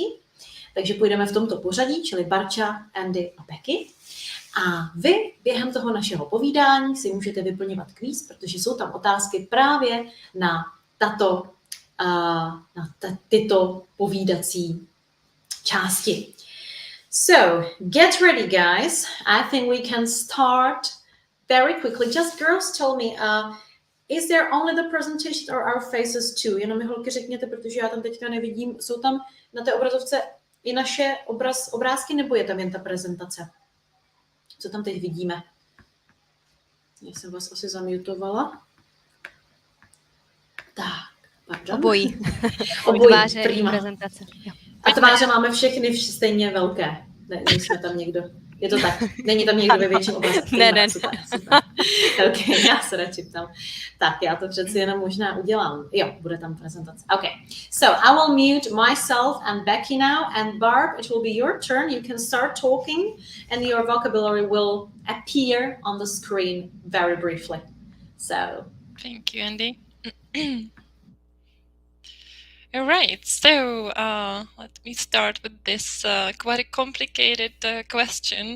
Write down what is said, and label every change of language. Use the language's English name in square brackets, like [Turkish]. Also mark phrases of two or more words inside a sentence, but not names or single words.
[Czech] Takže půjdeme v tomto pořadí, čili Barča, Andy a Becky. A vy během toho našeho povídání si můžete vyplňovat kvíz, protože jsou tam otázky právě na tyto povídací části. [English] So, get ready, guys. I think we can start very quickly. Just girls, tell me, is there only the presentation or our faces too? [Czech] Jenom mi holky řekněte, protože já tam teďka nevidím. Jsou tam na té obrazovce i naše obrázky, nebo je tam jen ta prezentace? Co tam teď vidíme? Já jsem vás asi zamutovala. Tak. Pardon. Obojí. Tváře i prezentace. Jo. A tváře máme všechny stejně velké. Nejsme tam někdo. Je to tak. Není tam někdo ve větším obrazku. Ne. Super. OK, já se radši ptám. Tak, já to přeci jenom možná udělám. Jo, bude tam prezentace. OK. [English] So, I will mute myself and Becky now. And Barb, it will be your turn. You can start talking and your vocabulary will appear on the screen very briefly. So. Thank you, Andy. All right, so let me start with this quite a complicated question.